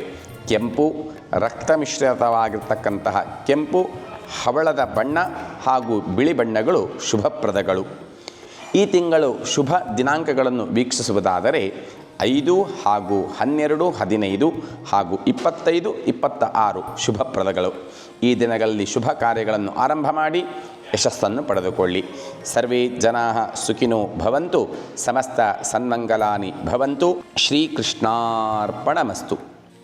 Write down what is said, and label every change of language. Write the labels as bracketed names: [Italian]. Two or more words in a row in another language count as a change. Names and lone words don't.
[Kannada] ಕೆಂಪು, ರಕ್ತ ಮಿಶ್ರಿತವಾಗಿರ್ತಕ್ಕಂತಹ ಕೆಂಪು, ಹವಳದ ಬಣ್ಣ ಹಾಗೂ ಬಿಳಿ ಬಣ್ಣಗಳು ಶುಭಪ್ರದಗಳು. ಈ ತಿಂಗಳು ಶುಭ ದಿನಾಂಕಗಳನ್ನು ವೀಕ್ಷಿಸುವುದಾದರೆ 5 ಹಾಗೂ 12, 15 ಹಾಗೂ 25, 26 ಶುಭಪ್ರದಗಳು. ಈ ದಿನಗಳಲ್ಲಿ ಶುಭ ಕಾರ್ಯಗಳನ್ನು ಆರಂಭ ಮಾಡಿ ಯಶಸ್ಸನ್ನು ಪಡೆದುಕೊಳ್ಳಿ. [Sanskrit] ಸರ್ವೇ ಜನಾಃ ಸುಖಿನೋ ಭವಂತು. ಸಮಸ್ತ ಸನ್ಮಂಗಲಾನಿ ಭವಂತು. ಶ್ರೀಕೃಷ್ಣಾರ್ಪಣಮಸ್ತು.